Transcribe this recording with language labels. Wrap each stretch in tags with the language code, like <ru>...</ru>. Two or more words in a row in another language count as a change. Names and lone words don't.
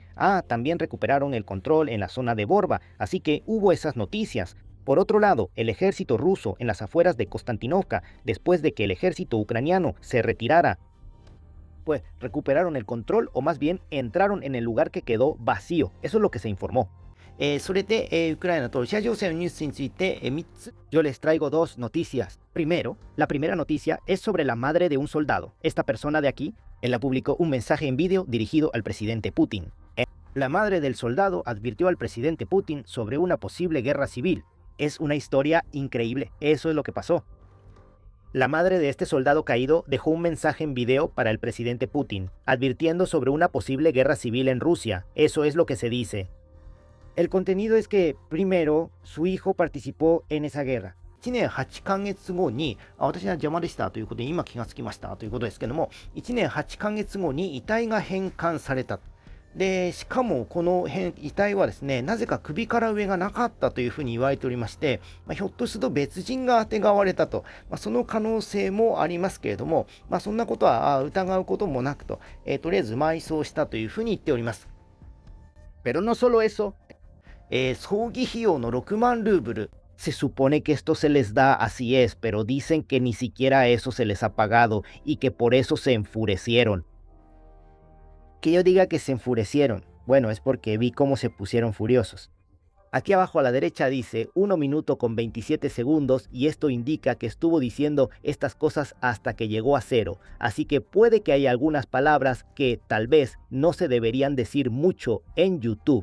<es>También recuperaron el control en la zona de Borba, así que hubo esas noticias. Por otro lado, el ejército ruso en las afueras de Konstantinopka, después de que el ejército ucraniano se retirara, pues recuperaron el control, o más bien entraron en el lugar que quedó vacío. Eso es lo que se informó.</es> <ja>それで、ウクライナとロシア情勢のニュースについて、3 つ。</ja> <es>Yo les traigo dos noticias. Primero, la primera noticia es sobre la madre de un soldado. Esta persona de aquí, él publicó un mensaje en vídeo dirigido al presidente Putin. La madre del soldado advirtió al presidente Putin sobre una posible guerra civil. Es una historia increíble. Eso es lo que pasó. La madre de este soldado caído dejó un mensaje en video para el presidente Putin, advirtiendo sobre una posible guerra civil en Rusia. Eso es lo que se dice. El contenido es que, primero, su hijo participó en esa guerra.</es> <ja>1 年8ヶ月後に、私は邪魔でしたということで今気がつきましたということですけども、1年8ヶ月後に遺体が返還された。で、しかもこの遺体はですね、なぜか首から上がなかったというふうに言われておりまして、ひょっとすると別人があてがわれたと、その可能性もありますけれども、そんなことは疑うこともなくと、とりあえず埋葬したというふうに言っております。</ja> <es>Pero no solo eso,</es> <ja>葬儀費用の6万ルーブル。</ja> <es>Se supone que esto se les da, así es, pero dicen que ni siquiera eso se les ha pagado y que por eso se enfurecieron. Que yo diga que se enfurecieron, bueno, es porque vi cómo se pusieron furiosos. Aquí abajo a la derecha dice 1 minuto con 27 segundos y esto indica que estuvo diciendo estas cosas hasta que llegó a 0, así que puede que haya algunas palabras que tal vez no se deberían decir mucho en YouTube.</es>